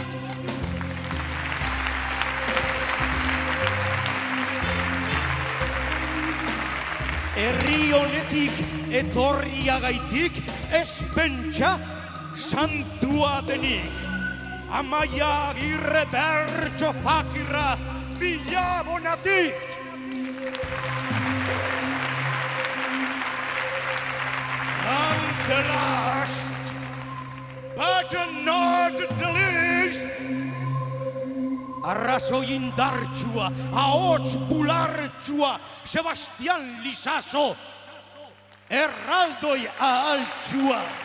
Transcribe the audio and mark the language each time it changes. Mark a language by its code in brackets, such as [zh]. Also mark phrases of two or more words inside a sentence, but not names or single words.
[eu] Herri honetik etorriagaitik espentsa santua denik. Amaia Agirre bertso fakirra Bilabonatik. [en] And the last, but not the least, [eu] arrazoi indartsua, ahots bulartsua, Sebastian Lizaso, erraldoi ahaltsua.